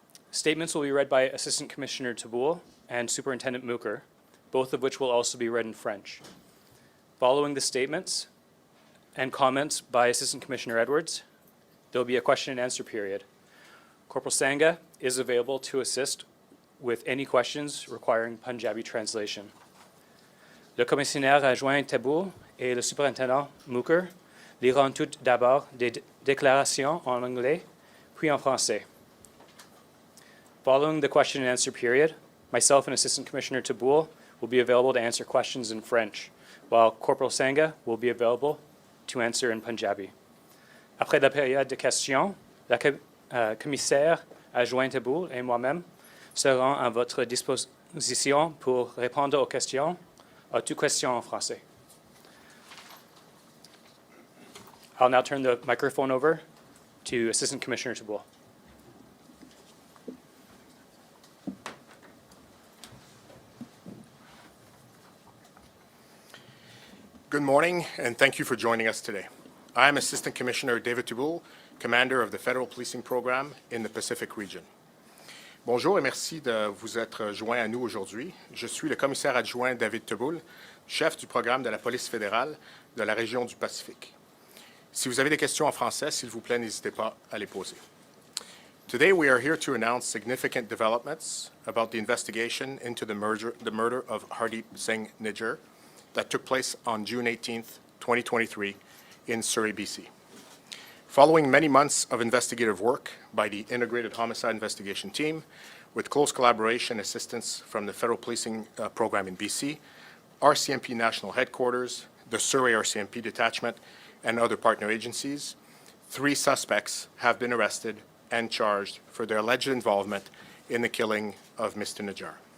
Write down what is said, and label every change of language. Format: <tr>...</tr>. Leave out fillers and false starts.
<en>Statements will be read by Assistant Commissioner Tabould and Superintendent Mukher, both of which will also be read in French. Following the statements and comments by Assistant Commissioner Edwards, there will be a question and answer period. Corporal Sangha is available to assist with any questions requiring Punjabi translation.</en> <fr>Le commissaire adjoint Tabould et le superintendent Mukher liront tout d'abord des déclarations en anglais, puis en français.</fr> <en>Following the question and answer period, myself and Assistant Commissioner Tabould will be available to answer questions in French, while Corporal Sangha will be available to answer in Punjabi.</en> <fr>Après la période de questions, la commissaire adjoint Tabould et moi-même seront à votre disposition pour répondre aux questions, à toutes questions en français.</fr> <en>I'll now turn the microphone over to Assistant Commissioner Tabould. Good morning, and thank you for joining us today. I am Assistant Commissioner David Tabould, Commander of the Federal Policing Program in the Pacific Region.</en> <fr>Bonjour et merci de vous être joint à nous aujourd'hui. Je suis le commissaire adjoint David Tabould, chef du programme de la police fédérale de la région du Pacifique. Si vous avez des questions en français, s'il vous plaît, n'hésitez pas à les poser.</fr> <en>Today we are here to announce significant developments about the investigation into the murder of Hardeep Singh Nijjar that took place on June 18, 2023 in Surrey, BC. Following many months of investigative work by the Integrated Homicide Investigation Team, with close collaboration and assistance from the Federal Policing Program in BC, RCMP National Headquarters, the Surrey Rcmp Detachment, and other partner agencies, 3 suspects have been arrested and charged for their alleged involvement in the killing of Mr. Nijjar.</en>